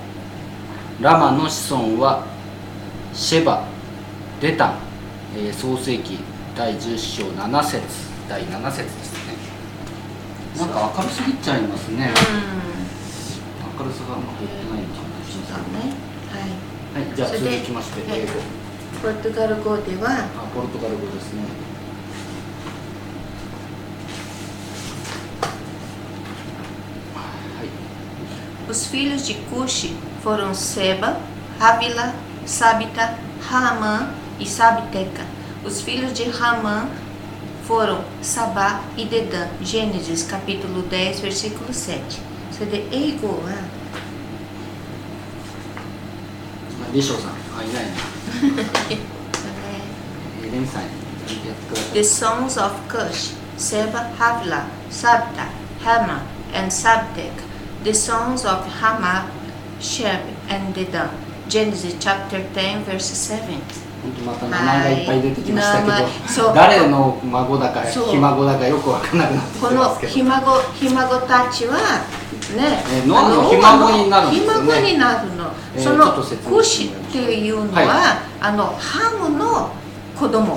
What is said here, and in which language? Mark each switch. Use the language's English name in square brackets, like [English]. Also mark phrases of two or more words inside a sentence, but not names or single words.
[Japanese] ラマの子孫はシェバ、デタン、創世記第10章7節第7節ですね。なんか明るすぎちゃいますね。明るさがあんま入ってないのかもしれないね。はい、じゃあ続きまして英語。ポルトガル語では、ポルトガル語ですね。 [Portuguese] Os filhos de Cuxi foram Seba, Havila, Sabita, Raamã e Sabteca. Os filhos de Raamã foram Sabá e Dedã. Gênesis capítulo 10, versículo 7. [Japanese] それで英語はリショウさん、いないな。レミさん、やってください。 [English] The sons of Cush, Seba, Havila, Sabta, Hama, and Sabteca. The sons of Hama, Sheb, and Dedan. Genesis chapter 10, verse 7. [Japanese] 本当また名前がいっぱい出てきましたけそうど、誰の孫だかそうひ孫だかよくわからなくなってきこのてますけど。ひ孫たちはね、ノアのひ孫になるんですよね。ひ孫になるの。そちょっのと説明クシっていうのは、ハムの子供。